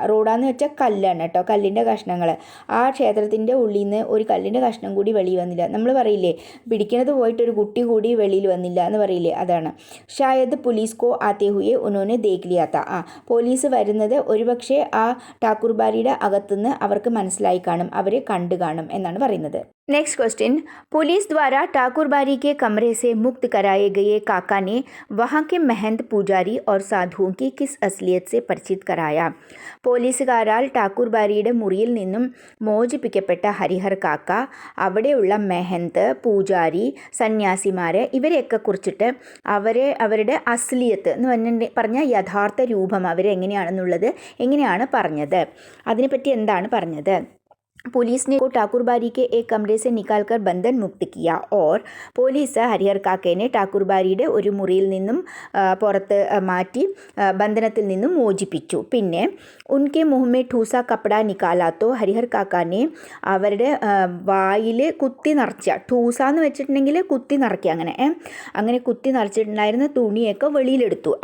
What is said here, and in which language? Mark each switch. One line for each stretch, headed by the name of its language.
Malayalam: റോഡ എന്ന് വെച്ചാൽ കല്ലാണ് കേട്ടോ, കല്ലിൻ്റെ കഷ്ണങ്ങൾ. ആ ക്ഷേത്രത്തിൻ്റെ ഉള്ളിൽ നിന്ന് ഒരു കല്ലിൻ്റെ കഷ്ണം കൂടി വെളിയിൽ വന്നില്ല. നമ്മൾ പറയില്ലേ, പിടിക്കണത് പോയിട്ട് ഒരു കുട്ടി കൂടി വെളിയിൽ വന്നില്ല എന്ന് പറയില്ലേ, അതാണ്.
Hindi: ഷായദ് പോലീസ് കോ ആത്തേ ഹുയെ ഉന്നോനെ ദേഖ് ലിയാ താ.
Malayalam: പോലീസ് വരുന്നത് ഒരുപക്ഷെ ആ ഠാക്കൂർ ബാരിയുടെ അകത്തുനിന്ന് അവർക്ക് മനസ്സിലായി കാണും, അവരെ കണ്ടു കാണും എന്നാണ് പറയുന്നത്.
Hindi: नेक्स्ट क्वेश्चन, पुलिस द्वारा ठाकुर बारी के कमरे से मुक्त कराए गए काका ने वहाँ के महंत पुजारी और साधुओं की किस असलियत से परिचित कराया.
Malayalam: പോലീസുകാരാൽ ഠാക്കൂർ ബാരിയുടെ മുറിയിൽ നിന്നും മോചിപ്പിക്കപ്പെട്ട ഹരിഹർ കാക്ക അവിടെയുള്ള മെഹന്ത്, പൂജാരി, സന്യാസിമാരെ ഇവരെയൊക്കെ കുറിച്ചിട്ട് അവരുടെ അസ്ലിയത്ത് എന്ന് പറഞ്ഞാൽ യഥാർത്ഥ രൂപം അവരെങ്ങനെയാണെന്നുള്ളത് എങ്ങനെയാണ് പറഞ്ഞത്, അതിനെപ്പറ്റി എന്താണ് പറഞ്ഞത്.
Hindi: पुलिस ने को ठाकुर बारी के एक कमरे से निकालकर बंधन मुक्त किया. और
Malayalam: പോലീസ് ഹരിഹർ കാക്കേനെ ഠാക്കൂർ ബാരിയുടെ ഒരു മുറിയിൽ നിന്നും പുറത്ത് മാറ്റി ബന്ധനത്തിൽ നിന്നും മോചിപ്പിച്ചു. പിന്നെ
Hindi: ഉൻകെ മുഹമ്മേ ഠൂസ കപ്പട നിക്കാലാത്തോ,
Malayalam: ഹരിഹർ കാക്കാനെ അവരുടെ വായിൽ കുത്തി നിറച്ച, ഠൂസ എന്ന് വെച്ചിട്ടുണ്ടെങ്കിൽ കുത്തി നിറയ്ക്കുക, അങ്ങനെ കുത്തി നിറച്ചിട്ടുണ്ടായിരുന്ന തുണിയൊക്കെ വെളിയിലെടുത്തു.